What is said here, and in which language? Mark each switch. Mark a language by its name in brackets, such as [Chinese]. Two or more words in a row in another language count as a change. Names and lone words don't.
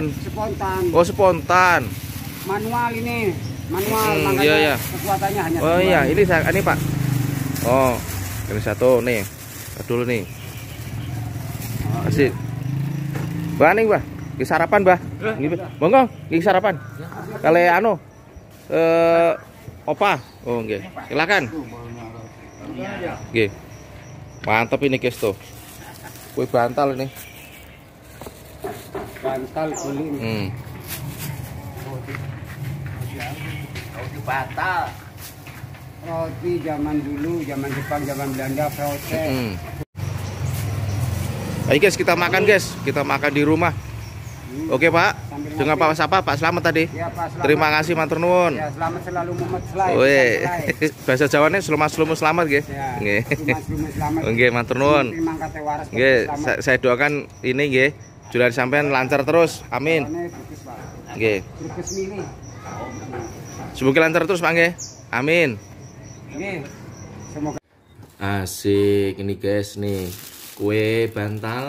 [Indonesian] Spontan. Oh, spontan. Manual ini. Manual makanya iya. kekuatannya hanya. Oh iya, ini Pak. Oh, ini satu nih. Dulu nih. Asik. Bah nih, Bah. Ki sarapan, Bah. [Javanese] Nggih, monggo, ki sarapan. Kale opa. Oh, nggih. Silakan. Nggih. [Indonesian] Mantap ini guys tuh. Kue bantal ini. Bantal kuning. Roti bantal. Roti zaman dulu, zaman Jepang, zaman Belanda, proses. Ayo guys, kita makan guys. Kita makan di rumah. Oke, Pak. Dengan Pak siapa? Pak Slamet tadi. Ya, Pak Slamet. Terima kasih [Javanese] matur nuwun. [Indonesian] Ya, selamat selalu Muhammad Slay. Woi. [Javanese] Bahasa Jawane slumas-slumus selamat nggih. Nggih. Slumas-slumus selamat. Nggih, matur nuwun. Nggih, [Indonesian] saya doakan ini nggih, jualan sampean lancar terus. [Javanese] Amin. Nggih. [Indonesian] Semoga lancar terus, Pak nggih. Amin. [Javanese] Nggih. Semoga. [Indonesian] Asik ini guys nih. Kue bantal.